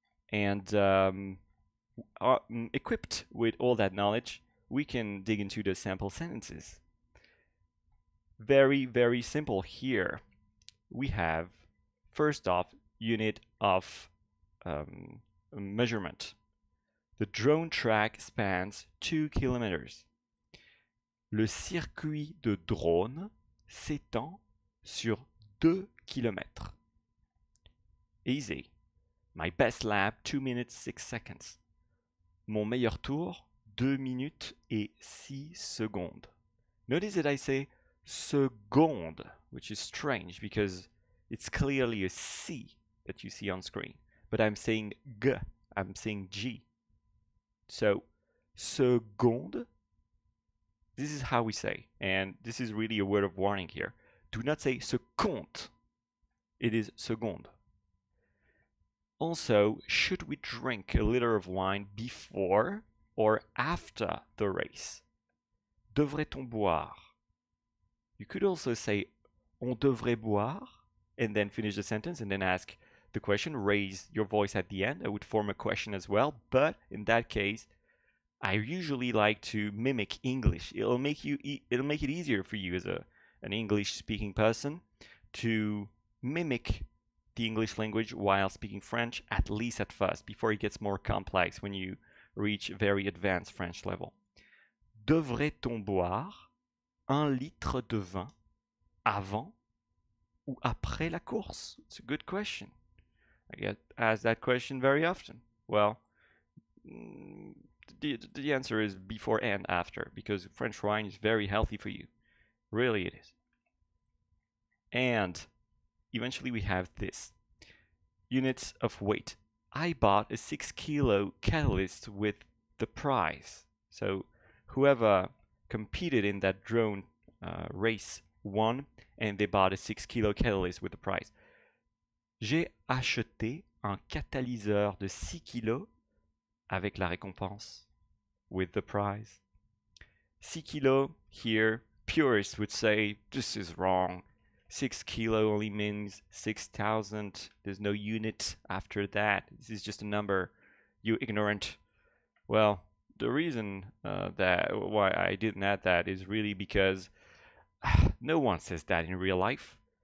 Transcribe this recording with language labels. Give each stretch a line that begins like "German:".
English: And equipped with all that knowledge, we can dig into the sample sentences. Very, very simple here. We have, first off, unit of measurement. The drone track spans 2 kilometers.
French: Le circuit de drone s'étend sur 2 kilomètres.
English: Easy. My best lap, 2 minutes 6 seconds.
French: Mon meilleur tour, 2 minutes et 6 secondes.
English: Notice that I say seconde, which is strange because it's clearly a C that you see on screen. But I'm saying G, I'm saying G. So, seconde, this is how we say, and this is really a word of warning here. Do not say seconde, it is seconde. Also, should we drink a liter of wine before or after the race?
French: Devrait-on boire?
English: You could also say
French: on devrait boire,
English: and then finish the sentence and then ask the question, raise your voice at the end. That would form a question as well, but in that case, I usually like to mimic English. It'll make it easier for you as an English-speaking person to mimic the English language while speaking French, at least at first, before it gets more complex when you reach very advanced French level.
French: Devrait-on boire 1 litre de vin avant ou après la course?
English: It's a good question. I get asked that question very often. Well, the answer is before and after, because French wine is very healthy for you. Really it is. And eventually we have this. Units of weight. I bought a 6 kilo catalyst with the prize. So whoever competed in that drone race won, and they bought a 6 kilo catalyst with the prize.
French: J'ai acheté un catalyseur de 6 kilos avec la récompense,
English: with the prize. 6 kilo here, purists would say this is wrong. 6 kilo only means 6,000. There's no unit after that. This is just a number. You ignorant. Well, the reason why I didn't add that is really because no one says that in real life.